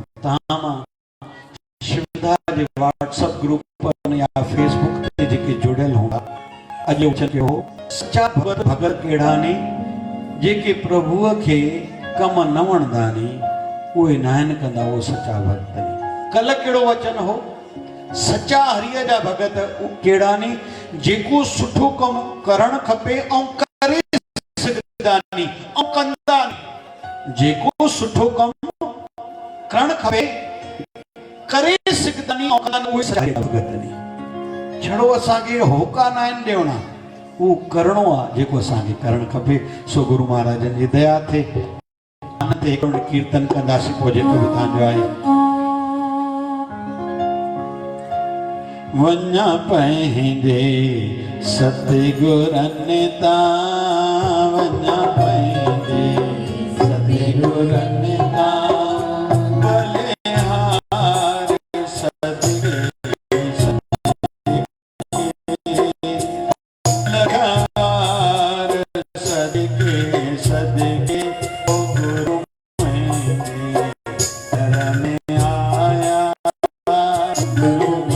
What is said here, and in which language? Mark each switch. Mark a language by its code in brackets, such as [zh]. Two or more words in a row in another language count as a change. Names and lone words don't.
[sd] तव्हां मां शिवधारा जे व्हाट्सएप ग्रुप या फेसबुक ते जेके जुड़ियल हूंदा, अॼु चयो सच्चा भगत भगत कहिड़ा नी जेके प्रभुअ खे कम न वणंदा नी उहे न आहिनि कंदा, उहो सच्चा भगत नी। कल्ह कहिड़ो वचन हो, सच्चा हरिया जा भगत कहिड़ा नी जेको सुठो कमु करणु खपे ऐं करे सघंदा नी ऐं कंदा नी, जेको सुठो कमु करणु खपे करे सघंदा नी ऐं कंदा नी, उहे सच्चा भगत नी। छड़ो असांखे होका न आहिनि ॾियणा, उहो करिणो आहे जेको असांखे करणु खपे। सो गुरु महाराजनि जी दया थे ते हिकिड़ो कीर्तन कंदासीं, पोइ जेको बि तव्हांजो आहे। वञा पंहिंजे सतगुरनि तां, वञा पंहिंजे सतगुरनि तां, बलिहार सदके लगार सदके सदके ओ गुरु मुंहिंजे घर में आया, गुरु